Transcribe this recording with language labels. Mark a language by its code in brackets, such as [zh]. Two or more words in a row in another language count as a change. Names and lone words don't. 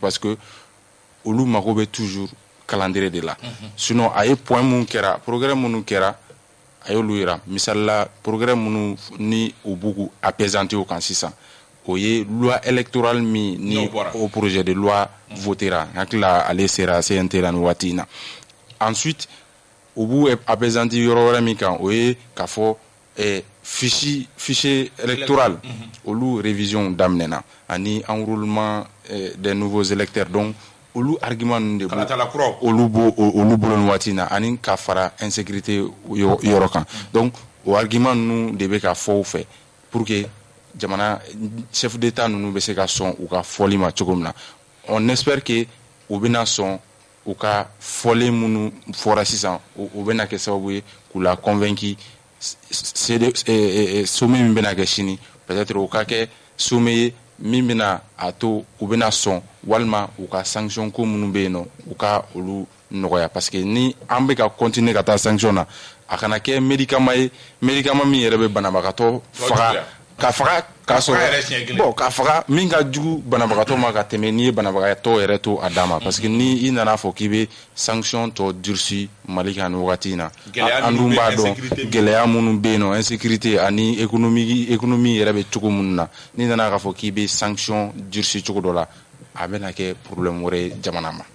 [fr] parce que [bm] olu mago bɛ [fr] toujours calendrier [bm] de la sinon a ye point mun kɛra progrès minnu kɛra a y'olu yira misalila progrès minnu ni u b'u apaisanter o kan sisan o ye [fr] loi électorale [bm] min ni o [fr] projet de loi votera [bm] hakilila ale sera CNT la nin waati in na ensuite u b'u apaisanter yɔrɔ wɛrɛ min kan o ye k'a fɔ [fr] fichier électoral [bm] olu révision daminɛna ani [fr] enrôlement des nouveaux électeurs [bm] donc olu argument ninnu de olu bolo nin waati in na ani ka fara insécurité yɔrɔ kan donc o argument ninnu de bɛ ka fɔ u fɛ [fr] pour que [bm] jamana [fr] chef d'état [bm] ninnu bɛ se ka sɔn u ka fɔli ma cogo min na [fr] on espère que [bm] u bɛna sɔn u ka fɔlen minnu fɔra sisan u bɛna kɛ sababu ye k'u [fr] la convaincre [bm] sommet min bɛna kɛ sini peut-être o ka kɛ sommet ye min bɛna a to u bɛna sɔn walima u ka sanction ko minnu bɛ yen nɔ u ka olu nɔgɔya parce que ni an bɛ ka continuer ka taa sanction na a kana kɛ médicament ye médicament min yɛrɛ bɛ banabagatɔ faga ka faga k'a sɔrɔ bon ka faga min ka jugu banabagatɔ ma ka tɛmɛ n'i ye banabagatɔ yɛrɛ to a dan ma [fr] parce que [bm] ni i nana fɔ k'i bɛ sanction tɔ durci Mali kan nin wagati in na an dun b'a dɔn gɛlɛya minnu bɛ yen nɔ insécurité ani économie yɛrɛ bɛ cogo minnu na n'i nana k'a fɔ k'i bɛ sanction durci cogo dɔ la a bɛna kɛ problème wɛrɛ ye jamana ma.